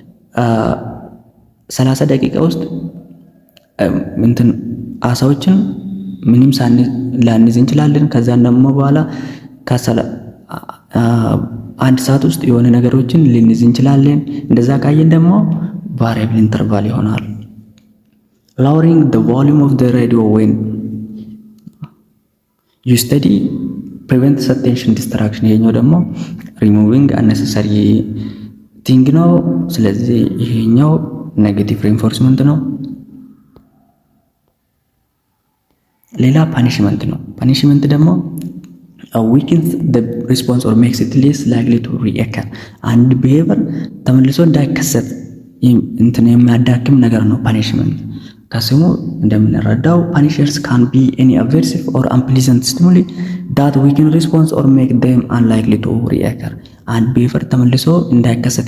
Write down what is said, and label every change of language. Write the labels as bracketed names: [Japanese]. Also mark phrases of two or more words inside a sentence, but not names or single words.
[Amharic] 30 ደቂቃ ውስጥ እንትን አሳዎችን ምንም ላንይዝ እንችላለን። ከዛን ደግሞ በኋላ አንድ ሰዓት ውስጥ የሆነ ነገሮችን ልንይዝ እንችላለን። እንደዛ ካየን ደግሞ [English] variable interval [Amharic] ይሆናል። [English] lowering the volume of the radio when you study prevents attention distraction። [Amharic] ይሄኛው ደግሞ [English] removing unnecessary thing [Amharic] ነው። ስለዚህ ይሄኛው [English] negative reinforcement [Amharic] ነው። ሌላ ፓኒሽመንት ነው። ፓኒሽመንት ደግሞ [English] weakens the response or makes it less likely to reoccur። [Amharic] አንድ ቢሄቨር ተመልሶ እንዳይከሰት እንትን የሚያዳክም ነገር ነው ፓኒሽመንት። ከስሙ እንደምንረዳው ፓኒሸርስ [English] can be any aversive or unpleasant stimuli that weaken response or make them unlikely to reoccur። አንድ ቢሄቨር ተመልሶ እንዳይከሰት